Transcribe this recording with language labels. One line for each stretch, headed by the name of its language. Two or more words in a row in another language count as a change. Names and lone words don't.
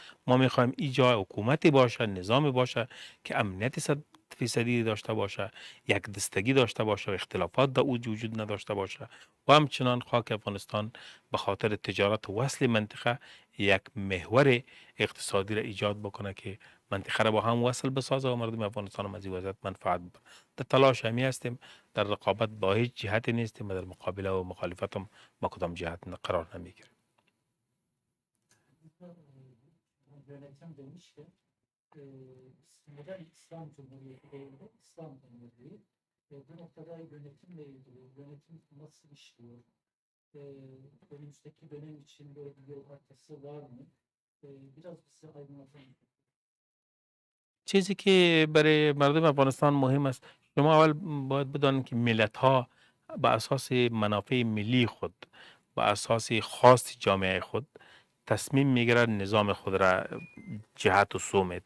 Persian: ما میخوایم اینجا حکومتی باشه، نظامی باشه که امنیت 100% داشته باشه، یک دستگی داشته باشه و اختلافات در اوج وجود نداشته باشه و همچنان خاک افغانستان به خاطر تجارت وصل منطقه یک محور اقتصادی را ایجاد بکنه که منطقه را با هم وصل بسازه و مردم افغانستان هم از این وضعیت منفعت ببرند. در تلاش همی هستیم، در رقابت با هیچ جهتی نیستیم و در مقابله و مخالفت هم با کدام جهت قرار نمیگیریم.
Turkish: Yönetim demişken modern İslam Cumhuriyeti değil de İslam Emirliği. Bu noktada yönetimle ilgili yönetim nasıl işliyor? Önümüzdeki dönem için böyle bir yol haritası var mı? Biraz bize aydınlatın.
Persian: چیزی که برای مردم افغانستان مهم است، شما اول باید بدانید که ملت ها به اساس منافع ملی خود، به اساس خاص جامعه خود تصمیم میگیرند نظام خود را جهت و سو میده.